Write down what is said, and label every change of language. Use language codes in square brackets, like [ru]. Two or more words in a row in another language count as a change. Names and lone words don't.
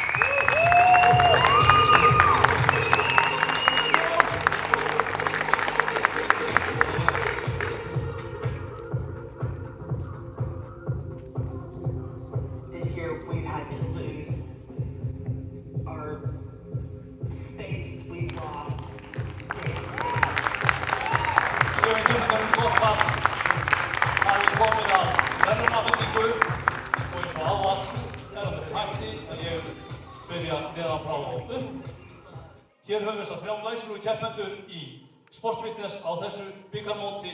[en] This year we've had to lose our space, we've lost dancing. [is] Ég veit um gott að það er komin að verðunarvendingu og eins og ávallt er það með takti að ég byrja neðan frá og upp. Hér höfum við þessar 3 glæsilegu keppendur í sportfitness á þessu bikarmóti.